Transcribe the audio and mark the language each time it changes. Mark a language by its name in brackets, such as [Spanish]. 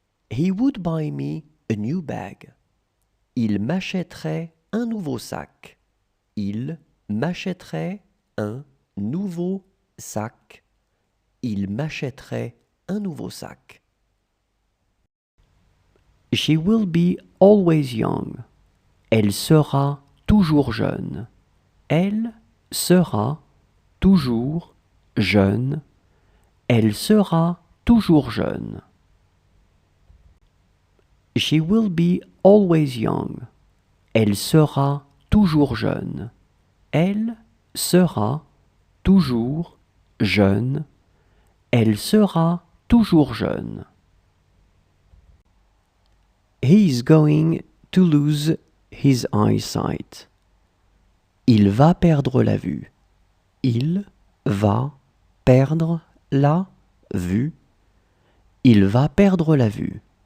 [English] He would buy me a new bag. [French] Il m'achèterait un nouveau sac. Il m'achèterait un nouveau sac. Il m'achèterait un nouveau sac. [English] She will be always young. [French] Elle sera toujours jeune. Elle sera toujours jeune. Elle sera toujours jeune. [English] She will be always young. [French] Elle sera toujours jeune. Elle sera toujours jeune. Elle sera toujours jeune. [English] He is going to lose his eyesight. [French] Il va perdre la vue. Il va perdre la vue. Il va perdre la vue.